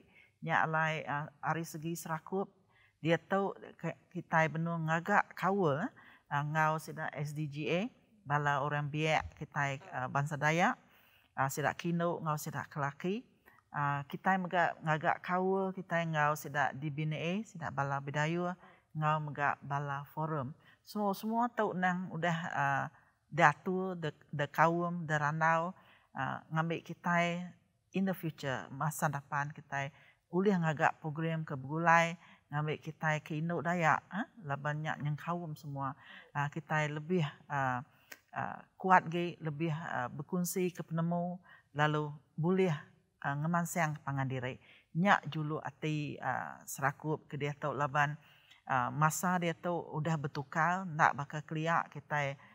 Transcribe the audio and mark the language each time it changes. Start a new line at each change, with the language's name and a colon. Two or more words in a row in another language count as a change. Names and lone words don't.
Iban: Nya alai dari segi serakup dia tahu kita benua ngagak kawal ngau sida SDGA bala orang biak kita bangsa Dayak sida kino ngau sida kelaki. Kita ngagak kawal kita ngau sida DBNA sida bala Bidayuh ngau megak bala forum. So semua tahu nang udah diatur de kawum de randau ngambil kita
English: in the future
Iban: masa depan kita boleh ngagak program ke Begulai ngambil kita ke Indo Dayak labannya yang kawum semua kita lebih kuat ge lebih berkongsi ke penemu lalu boleh ngemansang pangan diri nyak julu ati serakup ke dia tahu laban masa dia tahu udah bertukar nak bakal keliak kita